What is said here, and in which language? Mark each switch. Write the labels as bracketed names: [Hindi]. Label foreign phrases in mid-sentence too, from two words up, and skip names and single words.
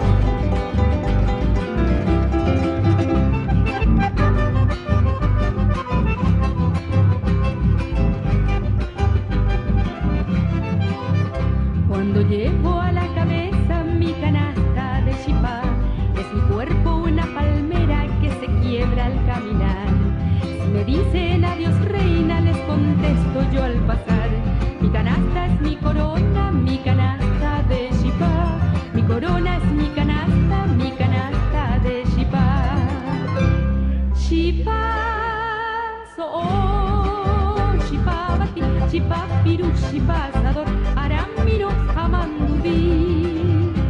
[Spanish] Cuando llevo a la cabeza mi canasta de chipá, es mi cuerpo una palmera que se quiebra al caminar. Si me dicen adiós reina, les contesto yo al pasar. Mi canasta es mi corona, mi canasta de chipá. Mi corona es mi canasta de chipá. [Guarani] Chipá, so, chipá, bati, chipá, piru, chipá, sador, aramiro, jamandubi.